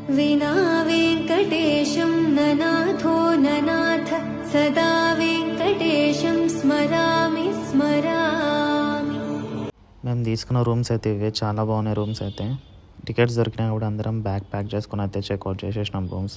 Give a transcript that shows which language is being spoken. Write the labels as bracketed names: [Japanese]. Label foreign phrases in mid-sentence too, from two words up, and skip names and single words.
[Sanskrit] विना वेङ्कटेशं ननाथो ननाथ सदा वेङ्कटेशं स्मरामि स्मरामि। [Telugu] మేము తీసుకున్న రూమ్స్ అయితే ఇవే, చాలా బాగున్నాయి రూమ్స్ అయితే. టికెట్స్ దొరికినా కూడా అందరం [English] bag pack [Telugu] చేసుకుని అయితే చెక్అవుట్ చేసేసినాం రూమ్స్.